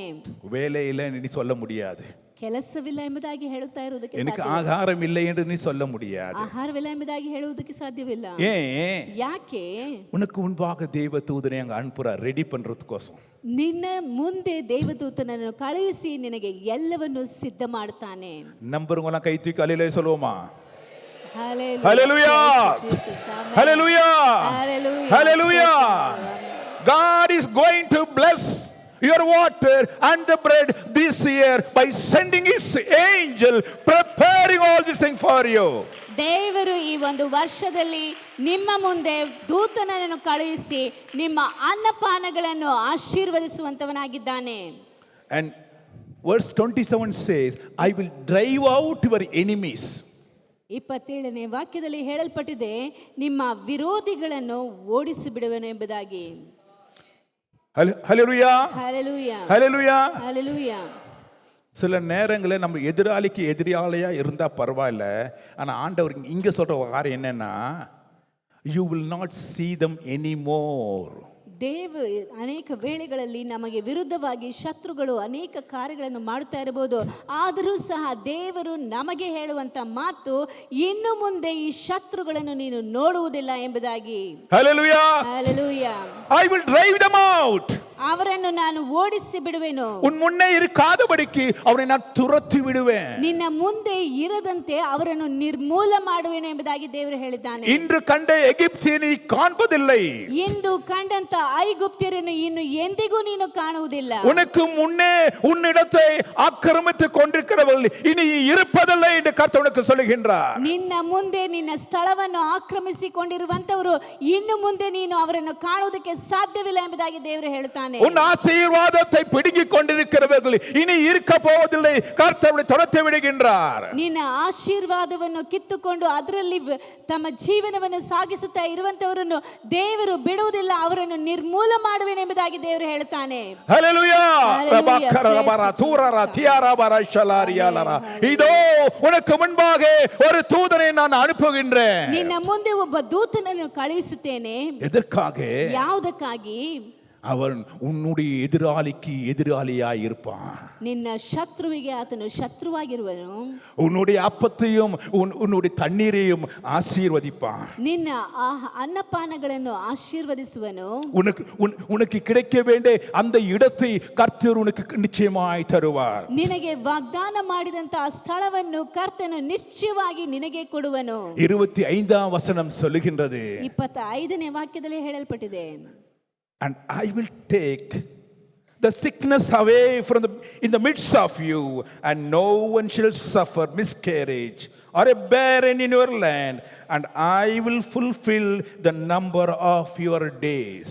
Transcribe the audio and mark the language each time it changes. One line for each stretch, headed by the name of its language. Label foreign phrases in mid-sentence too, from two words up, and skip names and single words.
Tamil: வேலை இல்லை நீ சொல்ல முடியாது.
Kannada: ಕೆಲಸವಿಲ್ಲ ಎಂಬುದಾಗಿ ಹೇಳುತ್ತಾ ಇರುವುದಕ್ಕೆ
Tamil: எனக்கு ஆகாரம் இல்லை என்று நீ சொல்ல முடியாது.
Kannada: ಆಹಾರವಿಲ್ಲ ಎಂಬುದಾಗಿ ಹೇಳುವುದಕ್ಕೆ ಸಾಧ್ಯವಿಲ್ಲ.
Tamil: ஏன்?
Kannada: ಯಾಕೆ?
Tamil: உனக்கு முன்பாக தேவ தூதனை அங்க அனுப்புறார் ரெடி பண்றதுக்கோசம்.
Kannada: ನಿನ್ನ ಮುಂದೆ ದೇವದೂತನನ್ನು ಕಳುಹಿಸಿ ನಿನಗೆ ಎಲ್ಲವನ್ನು ಸಿದ್ಧ ಮಾಡ್ತಾನೆ.
Tamil: நம்புறவங்க கை தூக்கி அல்லேலூயா சொல்லுவோமா?
English: Hallelujah. Hallelujah. Jesus, amen. Hallelujah. Hallelujah. Hallelujah. God is going to bless your water and the bread this year by sending his angel preparing all these things for you.
Kannada: ದೇವರು ಈ ಒಂದು ವರ್ಷದಲ್ಲಿ ನಿಮ್ಮ ಮುಂದೆ ದೂತನನ್ನು ಕಳುಹಿಸಿ ನಿಮ್ಮ ಅನ್ನಪಾನಗಳನ್ನು ಆಶೀರ್ವದಿಸುವಂತವನಾಗಿದ್ದಾನೆ.
English: And verse 27 says, I will drive out your enemies.
Kannada: 27ನೇ ವಾಕ್ಯದಲ್ಲಿ ಹೇಳಲ್ಪಟ್ಟಿದೆ, ನಿಮ್ಮ ವಿರೋಧಿಗಳನ್ನು ಓಡಿಸಿ ಬಿಡುವೆನು ಎಂಬುದಾಗಿ.
English: Hallelujah. Hallelujah. Hallelujah. Hallelujah.
Tamil: சில நேரங்களில் நம்ம எதிராளிக்கு எதிராளியா இருந்தா பரவாயில்ல, ஆனா ஆண்டவர் இங்க சொல்ற காரியம் என்னன்னா,
English: you will not see them anymore.
Kannada: ಅನೇಕ ವೇಳೆಗಳಲ್ಲಿ ನಮಗೆ ವಿರುದ್ಧವಾಗಿ ಶತ್ರುಗಳು ಅನೇಕ ಕಾರ್ಯಗಳನ್ನು ಮಾಡುತ್ತಾ ಇರಬಹುದು. ಆದರೂ ಸಹ ದೇವರು ನಮಗೆ ಹೇಳುವಂತ ಮಾತು, ಇನ್ನು ಮುಂದೆ ಈ ಶತ್ರುಗಳನ್ನು ನೀನು ನೋಡುವುದಿಲ್ಲ ಎಂಬುದಾಗಿ.
English: Hallelujah. Hallelujah. I will drive them out.
Kannada: ಅವರನ್ನು ನಾನು ಓಡಿಸಿ ಬಿಡುವೆನು.
Tamil: உன் முன்னே இருக்காதபடிக்கு அவனை நான் துரத்தி விடுவேன்.
Kannada: ನಿನ್ನ ಮುಂದೆ ಇರದಂತೆ ಅವರನ್ನು ನಿರ್ಮೂಲ ಮಾಡುವೆನು ಎಂಬುದಾಗಿ ದೇವರು ಹೇಳಿದ್ದಾನೆ.
Tamil: இன்று கண்ட எகிப்தியனை காண்பதில்லை.
Kannada: ಇಂದು ಕಂಡಂತ ಐಗುಪ್ತ್ಯರನ್ನು ಇನ್ನು ಎಂದಿಗೂ ನೀನು ಕಾಣುವುದಿಲ್ಲ.
Tamil: உனக்கு முன்னே உன்னிடத்தை ஆக்கிரமித்துக் கொண்டிருக்கிறவர்கள் இனி இருப்பதில்லை என்று கர்த்தர் உனக்கு சொல்லுகின்றார்.
Kannada: ನಿನ್ನ ಮುಂದೆ ನಿನ್ನ ಸ್ಥಳವನ್ನು ಆಕ್ರಮಿಸಿಕೊಂಡಿರುವಂತವರು ಇನ್ನು ಮುಂದೆ ನೀನು ಅವರನ್ನು ಕಾಣುವುದಕ್ಕೆ ಸಾಧ್ಯವಿಲ್ಲ ಎಂಬುದಾಗಿ ದೇವರು ಹೇಳುತ್ತಾನೆ. ಹೇಳ್ತಾನೆ.
Tamil: உன் ஆசீர்வாதத்தை பிடுங்கிக் கொண்டிருக்கிறவர்கள் இனி இருக்க போவதில்லை. கர்த்தரை துரத்தி விடுகின்றார்.
Kannada: ನಿನ್ನ ಆಶೀರ್ವಾದವನ್ನು ಕಿತ್ತುಕೊಂಡು ಅದರಲ್ಲಿ ತಮ್ಮ ಜೀವನವನ್ನು ಸಾಗಿಸುತ್ತಾ ಇರುವಂತವರನ್ನು ದೇವರು ಬಿಡುವುದಿಲ್ಲ, ಅವರನ್ನು ನಿರ್ಮೂಲ ಮಾಡುವೆನೆಂಬುದಾಗಿ ದೇವರು ಹೇಳ್ತಾನೆ.
Tamil: ஹல்லேலூயா.
English: Hallelujah. ரபக்கர ரபரா தூரரா தியாரா பரா ஷலாரியாலரா.
Tamil: இதோ உனக்கு முன்பாக ஒரு தூதனை நான் அனுப்புகின்றேன்.
Kannada: ನಿನ್ನ ಮುಂದೆ ಒಬ್ಬ ದೂತನನ್ನು ಕಳುಹಿಸುತ್ತೇನೆ.
Tamil: எதற்காக?
Kannada: ಯಾವುದಕ್ಕಾಗಿ?
Tamil: அவன் உன்னுடைய எதிராளிக்கு எதிராளியாய் இருப்பான்.
Kannada: ನಿನ್ನ ಶತ್ರುವಿಗೆ ಆತನು ಶತ್ರುವಾಗಿರುವನು.
Tamil: உன்னுடைய அப்பத்தையும் உன்னுடைய தண்ணீரையும் ஆசீர்வதிப்பான்.
Kannada: ನಿನ್ನ ಅನ್ನಪಾನಗಳನ್ನು ಆಶೀರ್ವದಿಸುವನು.
Tamil: உனக்கு கிடைக்க வேண்டிய அந்த இடத்தை கர்த்தர் உனக்கு நிச்சயமாய் தருவார்.
Kannada: ನಿನಗೆ ವಾಗ್ದಾನ ಮಾಡಿದಂತ ಸ್ಥಳವನ್ನು ಕರ್ತನು ನಿಶ್ಚಯವಾಗಿ ನಿನಗೆ ಕೊಡುವನು.
Tamil: 25ஆம் வசனம் சொல்லுகின்றது.
Kannada: 25ನೇ ವಾಕ್ಯದಲ್ಲಿ ಹೇಳಲ್ಪಟ್ಟಿದೆ.
English: And I will take the sickness away from in the midst of you, and no one shall suffer miscarriage or a barren in your land, and I will fulfill the number of your days.